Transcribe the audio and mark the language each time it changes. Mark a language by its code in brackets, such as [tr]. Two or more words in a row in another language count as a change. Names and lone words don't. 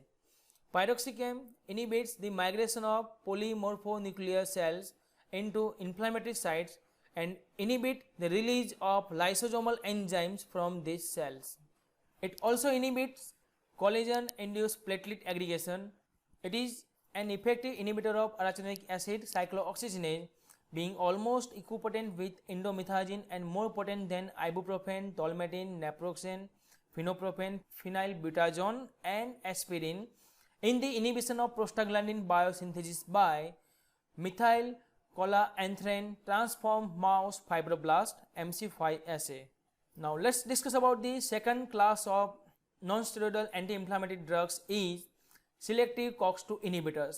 [en] Piroxicam inhibits the migration of polymorphonuclear cells into inflammatory sites and inhibit the release of lysosomal enzymes from these cells. It also inhibits collagen-induced platelet aggregation. It is an effective inhibitor of arachidonic acid cyclooxygenase, being almost equipotent with indomethacin and more potent than ibuprofen, tolmetin, naproxen, phenoprofen, phenylbutazone and aspirin in the inhibition of prostaglandin biosynthesis by methyl collaanthrin transformed mouse fibroblast MC5 assay. Now let's discuss about the second class of non-steroidal anti-inflammatory drugs is selective COX-2 inhibitors.